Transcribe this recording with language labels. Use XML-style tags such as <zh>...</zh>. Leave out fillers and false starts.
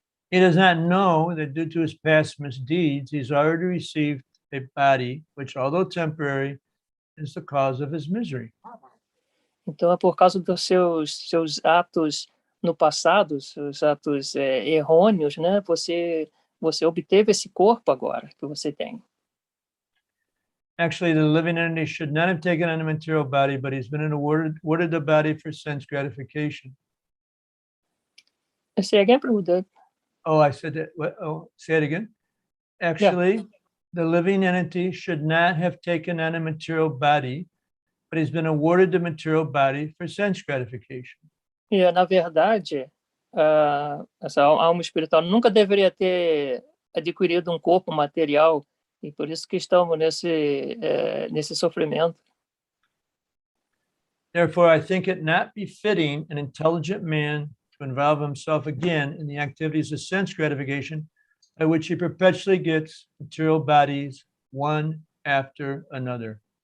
<en>He does not know that due to his past misdeeds, he's already received a body, which, although temporary, is the cause of his misery.</en> <pt>Então, é por causa dos seus atos no passado, seus atos errôneos, né? Você obteve esse corpo agora que você tem.</pt> <en>Actually, the living entity should not have taken on a material body, but he's been awarded the body for sense gratification. Say again, Prabhupada. Oh, I said that. Oh, say it again. Actually, the living entity should not have taken on a material body, but he's been awarded the material body for sense gratification.</en> <pt>E, na verdade, essa alma espiritual nunca deveria ter adquirido um corpo material, e por isso que estamos nesse sofrimento.</pt> <en>Therefore, I think it not befitting an intelligent man to involve himself again in the activities of sense gratification, by which he perpetually gets material bodies one after another.</en>